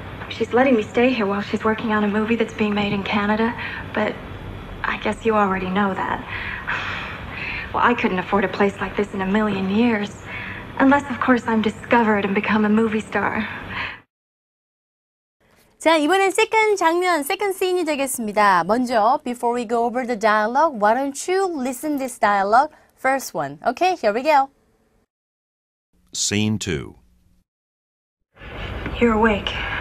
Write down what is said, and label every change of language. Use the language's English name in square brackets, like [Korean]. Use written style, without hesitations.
[English] She's letting me stay here while she's working on a movie that's being made in Canada, but I guess you already know that. Well, I couldn't afford a place like this in a million years. Unless, of course, I'm discovered and become a movie star. [Korean] 자, 이번엔 second 장면, [English] second scene [Korean] 이 되겠습니다. [English] 먼저, before we go over the dialogue, why don't you listen this dialogue? First one. Okay, here we go. Scene 2. You're awake.